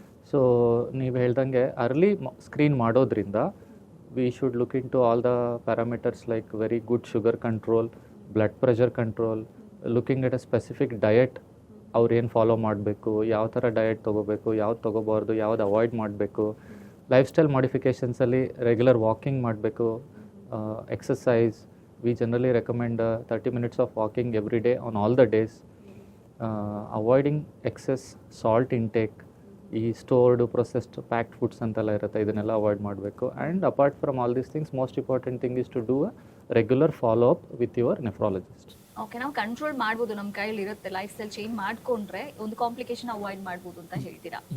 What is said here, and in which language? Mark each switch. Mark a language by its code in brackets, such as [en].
[kn] So ನೀವು ಹೇಳ್ದಂಗೆ early screen ಮಾಡೋದ್ರಿಂದ [en] We should look into all the parameters like very good sugar control, blood pressure control, looking at a specific diet. [kn] ಅವ್ರು ಏನು follow ಮಾಡಬೇಕು, ಯಾವ ಥರ diet ತೊಗೋಬೇಕು, ಯಾವ್ದು ತೊಗೋಬಾರ್ದು, ಯಾವ್ದು ಅವಾಯ್ಡ್ ಮಾಡಬೇಕು. ಲೈಫ್ ಸ್ಟೈಲ್ ಮಾಡಿಫಿಕೇಷನ್ಸಲ್ಲಿ ರೆಗ್ಯುಲರ್ ವಾಕಿಂಗ್ ಮಾಡಬೇಕು, exercise. [en] We generally recommend 30 minutes of walking every day on all the days. Avoiding excess salt intake, [kn] ಈ ಸ್ಟೋರ್ಡ್ ಪ್ರೊಸೆಸ್ಡ್ ಪ್ಯಾಕ್ಡ್ ಫುಡ್ಸ್ ಅಂತೆಲ್ಲ ಇರುತ್ತೆ, ಇದನ್ನೆಲ್ಲ ಅವಾಯ್ಡ್ ಮಾಡಬೇಕು. [en] And apart from all these things, most important thing is to do a regular follow up with your nephrologist. [kn] Okay, ನಾವು control ಮಾಡ್ಬೋದು, ನಮ್ಮ ಕೈಯಲ್ಲಿ ಇರುತ್ತೆ. ಲೈಫ್ ಸ್ಟೈಲ್ ಚೇಂಜ್ ಮಾಡ್ಕೊಂಡ್ರೆ ಒಂದು ಕಾಂಪ್ಲಿಕೇಶನ್ ಅವಾಯ್ಡ್ ಮಾಡ್ಬೋದು ಅಂತ ಹೇಳ್ತೀರಾ?